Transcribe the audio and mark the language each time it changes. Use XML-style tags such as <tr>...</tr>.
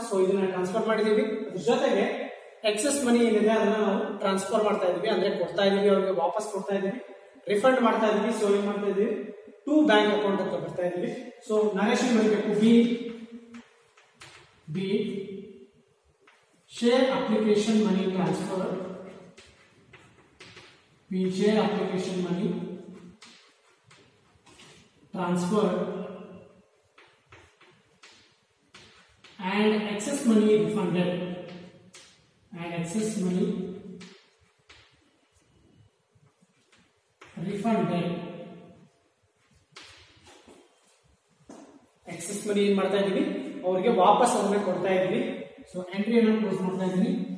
<kn>So ಇದನ್ನ transfer ಮಾಡಿದೀವಿ. ಅದ್ರ ಜೊತೆಗೆ ಎಕ್ಸೆಸ್ ಮನಿ ಏನಿದೆ ಅದನ್ನ ನಾವು ಟ್ರಾನ್ಸ್ಫರ್ ಮಾಡ್ತಾ ಇದೀವಿ, ಅಂದ್ರೆ ಕೊಡ್ತಾ ಇದೀವಿ, ಅವ್ರಿಗೆ ವಾಪಸ್ ಕೊಡ್ತಾ ಇದೀವಿ, ರಿಫಂಡ್ ಮಾಡ್ತಾ ಇದೀವಿ. ಸೊ ಏನ್ ಮಾಡ್ತಾ ಇದೀವಿ, ಟು ಬ್ಯಾಂಕ್ ಅಕೌಂಟ್ ಅಂತ ಬರ್ತಾ ಇದೀವಿ. ಸೊ ನರೇಶನ್ ಬರಬೇಕು, B</kn> <en>share application money transfer. We share application money transfer and excess money refunded. And excess money refunded.</en> <kn>Excess money ಏನ್ ಮಾಡ್ತಾ ಇದೀವಿ, ಅವರಿಗೆ ವಾಪಸ್ ಅದನ್ನ ಕೊಡ್ತಾ ಇದೀವಿ. ಸೊ ಎಂಟ್ರಿಯನ್ನ ಕ್ಲೋಸ್ ಮಾಡ್ತಾ ಇದ್ದೀನಿ.</kn>